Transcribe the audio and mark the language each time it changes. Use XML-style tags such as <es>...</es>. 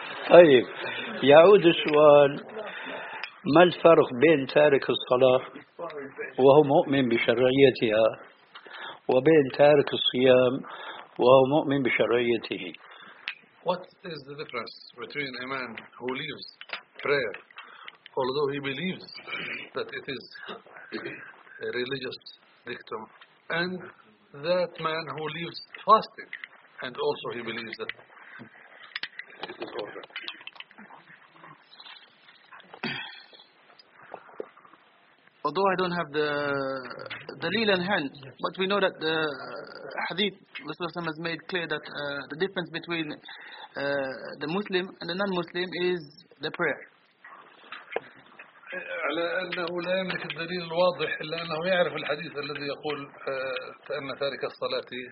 <ar>طيب، يعود السؤال، ما الفرق بين تارك الصلاة وهو مؤمن بشرعيتها وبين تارك الصيام وهو مؤمن بشرعيته؟</ar> <en>What is the difference between a man who leaves prayer although he believes that it is a religious dictum and that man who leaves fasting and also he believes that it is ordered? Although I don't have the dalil in hand, but we know that the hadith, Rasulullah has made clear that the difference between the Muslim and the non-Muslim is the prayer.</en> <ar>على أنه لا يملك الدليل الواضح إلا أنه يعرف الحديث الذي يقول أن تارك الصلاة</ar>